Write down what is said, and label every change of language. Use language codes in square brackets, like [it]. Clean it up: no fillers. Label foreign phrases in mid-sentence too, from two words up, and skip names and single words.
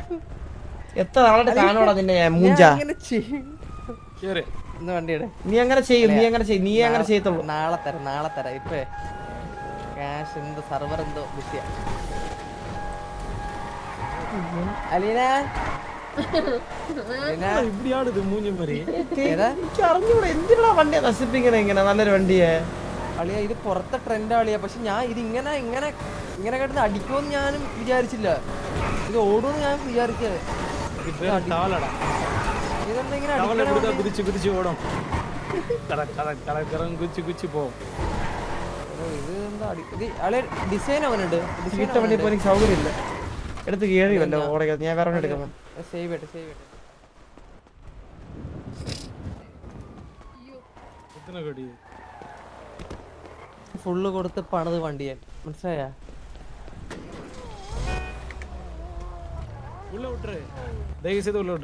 [ml] എത്ര നാളെ കാണുവാടാ നിന്നെ മൂഞ്ച. വണ്ടിയുടെ നീ അങ്ങനെ ചെയ്യും, നീ അങ്ങനെ ചെയ്യും, നീ അങ്ങനെ ചെയ്യത്തുള്ളൂ. നാളെ തരാം. ഇപ്പൊ ക്യാഷ് എന്തോ സർവർ എന്തോ ബിസിയാ. അലീന [ta] இப்படி ஆடுது மூஞ்சி மாதிரி. [ml] എനിക്ക് അറിഞ്ഞൂടാ എന്തിനാ വണ്ടിയെ നശിപ്പിക്കണേ ഇങ്ങനെ നല്ലൊരു വണ്ടിയെ. അളിയ ഇത് പുറത്തെ ട്രെൻഡ് അളിയ. പക്ഷെ ഞാൻ ഇത് ഇങ്ങനെ കിടന്ന് അടിക്കുമെന്ന് ഞാനും വിചാരിച്ചില്ല, ഇത് ഓടുമെന്ന് ഞാൻ വിചാരിച്ചത്. ഇതെന്താ ഇങ്ങനെ [ta] குதிச்சு குதிச்சு ஓடும். குதிச்சு போகும். [ml] ഇത് എന്താ അളിയ ഡിസൈൻ അവനുണ്ട്. തീട്ട വണ്ടി ഇപ്പൊ എനിക്ക് സൗകര്യമില്ല, എടുത്ത് കയറി വല്ലോ ഓടക. ഞാൻ വേറെ എടുക്കാം. സേവ് ചെയ്യട്ടെ. ഫുള്ള് കൊടുത്ത് പണിത് വണ്ടിയെ, മനസ്സിലായ? [ta] உள்ள விட்டுரு, தயவு செய்து உள்ள விட்டுரு.